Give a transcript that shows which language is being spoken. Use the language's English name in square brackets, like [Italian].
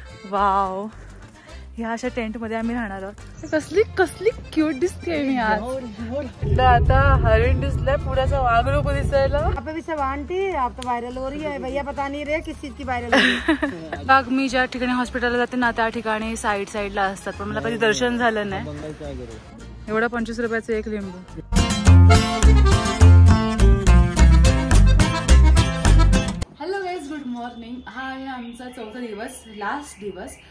[Marathi] Wow, ह्या अशा tent मध्ये आम्ही राहणार आहोत. कसली कसली क्यूट दिसते मी आज. आता हरिण दिसलंय, पुढ्याचा वाघ नको दिसायला. [Hindi] आप भी सब आंटी आप तो वायरल हो रही है भैया, पता नहीं रे किस चीज की वायरल हो रही है. [Marathi] वाघ मी ज्या ठिकाणी हॉस्पिटलला जाते ना त्या ठिकाणी साईडला असतात, पण मला कधी दर्शन झालं नाही. एवढा 25 रुपयाचं एक लिंबू. [English] Good morning. [Marathi] हा आहे आमचा चौथा दिवस, लास्ट दिवस.